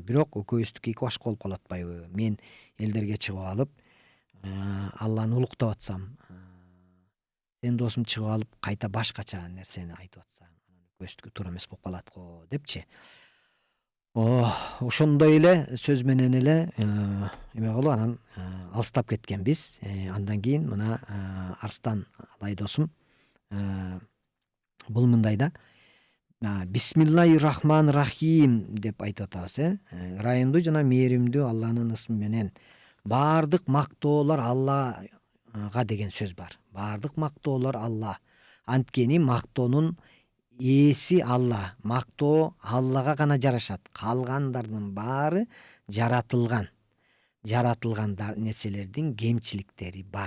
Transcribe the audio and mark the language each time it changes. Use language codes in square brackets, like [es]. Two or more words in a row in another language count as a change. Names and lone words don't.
[ky] Бирок экөөбүздүкү эки башка болуп калып атпайбы? Мен элдерге чыгып алып, Алланы улуктап атсам, сен досум чыгып алып кайта башкача нерсени айтып атсаң, анан экөөбүздүкү туура эмес болуп калат го депчи. Ошондой эле сөз менен эле эме кылып анан алыстап кеткенбиз. Андан кийин мына Арстан алай досум бул мындай да: [ar] بسم الله الرحمن الرحيم [ky] деп айтып атабыз. Ырайымдуу жана мээримдүү Алланын ысмы менен. Баардык мактоолор Аллага деген сөз бар. Баардык мактоолор Алла. Анткени мактоонун ээси Алла. Мактоо Аллага гана жарашат. Калгандардын баары жаратылган нерселердин кемчиликтери бар.